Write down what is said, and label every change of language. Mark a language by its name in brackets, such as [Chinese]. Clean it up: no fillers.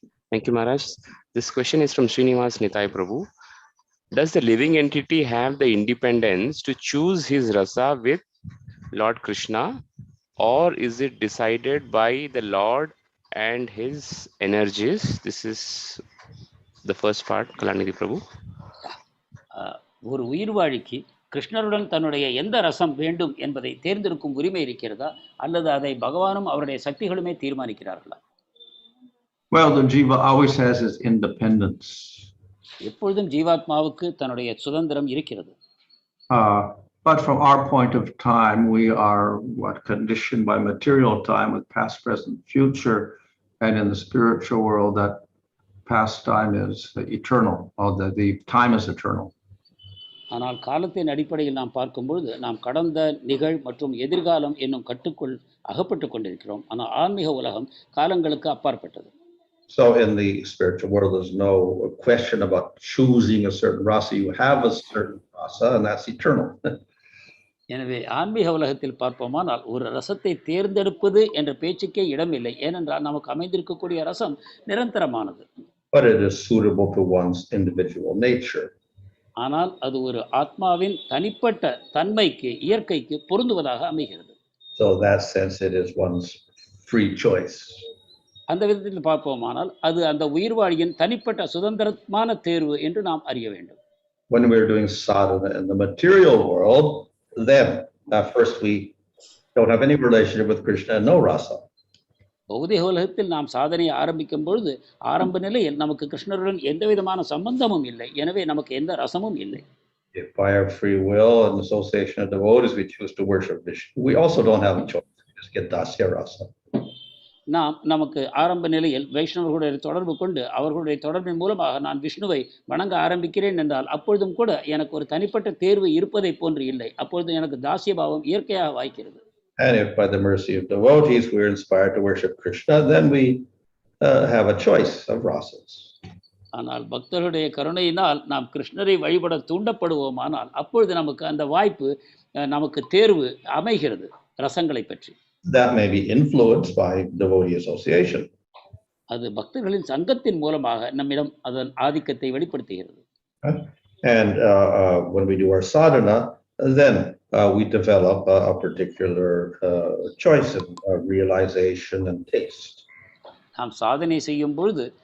[English] Thank you, Maharaj. This question is from Srinivas Nitai Prabhu. Does the living entity have the independence to choose his rasa with Lord Krishna, or is it decided by the Lord and his energies? This is the first part, Kalanidhi Prabhu. [Tamil] ஒரு உயிர்வாழிக்கு கிருஷ்ணருடன் தன்னுடைய எந்த ரசம் வேண்டும் என்பதை தேர்ந்தெடுக்கும் உரிமை இருக்கிறதா, அல்லது அதை பகவானும் அவருடைய சக்திகளுமே தீர்மானிக்கிறார்களா? [English] Well, the jiva always has his independence. [Tamil] எப்பொழுதும் ஜீவாத்மாவுக்கு தன்னுடைய சுதந்திரம் இருக்கிறது. [English] But from our point of time, we are conditioned by material time with past, present, future, and in the spiritual world, that past time is eternal, or the time is eternal. [Tamil] ஆனால் காலத்தின் அடிப்படையில் நாம் பார்க்கும்பொழுது நாம் கடந்த, நிகழ் மற்றும் எதிர்காலம் என்னும் கட்டுக்குள் அகப்பட்டு கொண்டிருக்கிறோம். ஆனால் ஆன்மீக உலகம் காலங்களுக்கு அப்பாற்பட்டது. [English] So in the spiritual world, there's no question about choosing a certain rasa. You have a certain rasa, and that's eternal. [Tamil] எனவே ஆன்மீக உலகத்தில் பார்ப்போமானால் ஒரு ரசத்தை தேர்ந்தெடுப்பது என்ற பேச்சுக்கே இடமில்லை. ஏனென்றால் நமக்கு அமைந்திருக்கக்கூடிய ரசம் நிரந்தரமானது. [English] But it is suitable to one's individual nature. [Tamil] ஆனால் அது ஒரு ஆத்மாவின் தனிப்பட்ட தன்மைக்கு, இயற்கைக்கு பொருந்துவதாக அமைகிறது. [English] So in that sense, it is one's free choice. [Tamil] அந்த விதத்தில் பார்ப்போமானால் அது அந்த உயிர்வாழியின் தனிப்பட்ட சுதந்திரமான தேர்வு என்று நாம் அறிய வேண்டும். [English] When we're doing sadhana in the material world, then first we don't have any relationship with Krishna and no rasa. [Tamil] பௌதிக உலகத்தில் நாம் சாதனையை ஆரம்பிக்கும் பொழுது ஆரம்ப நிலையில் நமக்கு கிருஷ்ணருடன் எந்த விதமான சம்பந்தமும் இல்லை. எனவே நமக்கு எந்த ரசமும் இல்லை. [English] If by our free will and association of devotees we choose to worship Vishnu, we also don't have a choice. We just get dasya rasa. [Tamil] நமக்கு ஆரம்ப நிலையில் வைஷ்ணவர்களுடைய தொடர்பு கொண்டு அவர்களுடைய தொடர்பின் மூலமாக நான் விஷ்ணுவை வணங்க ஆரம்பிக்கிறேன் என்றால் அப்பொழுதும் கூட எனக்கு ஒரு தனிப்பட்ட தேர்வு இருப்பதை போன்று இல்லை. அப்பொழுது எனக்கு தாசிய பாவம் இயற்கையாக வாய்க்கிறது. [English] And if by the mercy of devotees we're inspired to worship Krishna, then we have a choice of rasas. [Tamil] ஆனால் பக்தர்களுடைய கருணையினால் நாம் கிருஷ்ணரை வழிபட தூண்டப்படுவோமானால் அப்பொழுது நமக்கு அந்த வாய்ப்பு, நமக்கு தேர்வு அமைகிறது ரசங்களை பற்றி. [English] That may be influenced by devotee association. [Tamil] அது பக்தர்களின் சங்கத்தின் மூலமாக நம்மிடம் அதன் ஆதிக்கத்தை வெளிப்படுத்துகிறது. [English] And when we do our sadhana, then we develop a particular choice of realization and taste. [Tamil] நாம் சாதனை செய்யும் பொழுது